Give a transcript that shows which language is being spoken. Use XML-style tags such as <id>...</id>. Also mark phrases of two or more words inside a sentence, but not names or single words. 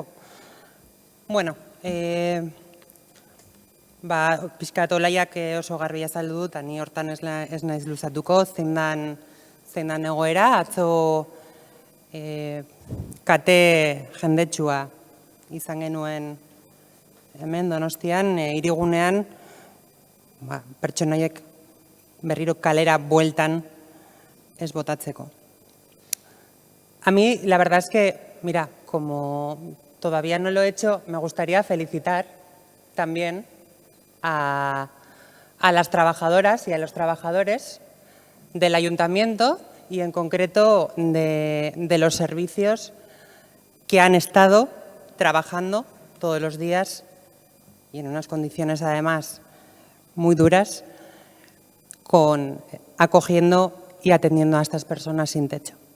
<eu>Bueno, pixkat olaiak oso garbi azaldu dut, ni hortan ez naiz luzatuko, zein dan egoera, atzo kate jendetsua izan genuen hemen Donostian, hirigunean pertsonaiek berriro kalera bueltan ez botatzeko.</eu> <es>A mí, la verdad es que, mira, como todavía no lo he hecho, me gustaría felicitar también a las trabajadoras y a los trabajadores del Ayuntamiento y en concreto de los servicios que han estado trabajando todos los días y en unas condiciones además muy duras, acogiendo y atendiendo a estas personas sin techo.</es>